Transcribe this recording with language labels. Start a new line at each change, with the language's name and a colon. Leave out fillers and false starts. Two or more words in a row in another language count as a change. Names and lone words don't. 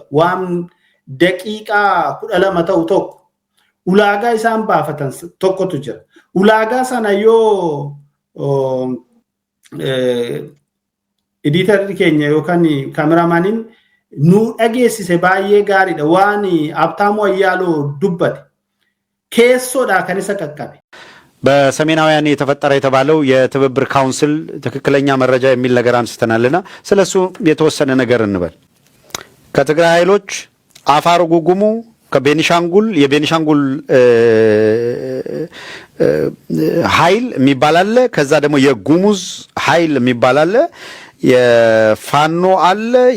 Oromo: Waan daqiiqaa 12 ta'u tokko ulaagaa isaan baafatan tokkotu jira. Ulaagaa sana yoo editarri keenya yookaan kaameraamaaniin nu dhageessise baay'ee gaariidha. Waan Habtaamuu Ayyaaloo dubbate keessoodha kan isa qaqqabe.
Amharic: በሰሜናውያን የተፈጠረ የተባለው የትብብር ካውንስል ትክክለኛ መረጃ የሚል ነገር አንስተናልና ስለሱ የተወሰነ ነገር እንበል። ከትግራይ ኃይሎች አፋር ጉጉሙ ከቤኒሻንጉል የቤኒሻንጉል ኃይል የሚባል አለ። ከዛ ደግሞ የጉሙዝ ኃይል የሚባል አለ። የፋኖ አለ።